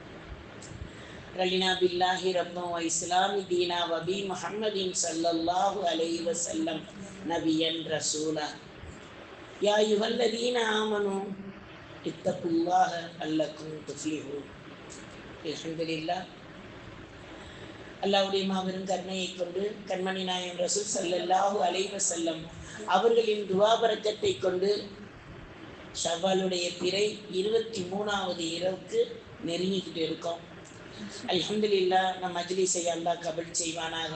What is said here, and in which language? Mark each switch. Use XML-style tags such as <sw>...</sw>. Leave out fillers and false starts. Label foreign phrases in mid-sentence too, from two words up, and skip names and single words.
<ar>رضينا بالله ربا وإسلام دينا وبي محمد صلى الله عليه وسلم نبيا رسولا. يا أيها الذين آمنوا اتقوا الله لعلكم تفلحون. الحمد لله.</ar> <ta>அல்லாஹ்வுடைய மாபெரும் கருணையை கொண்டு கண்மணி நாயகம்</ta> <ar>رسول صلى الله عليه وسلم</ar> <ta>அவர்களின் துஆ பரக்கத்தை கொண்டு ஷவ்வாலுடைய பிறை 23வது இரவுக்கு நெருங்கிக்கிட்டு இருக்கோம். அல்ஹம்துலில்லாஹ். நம் மஜ்லிஸை அல்லாஹ் கபூல் செய்வானாக.</ta>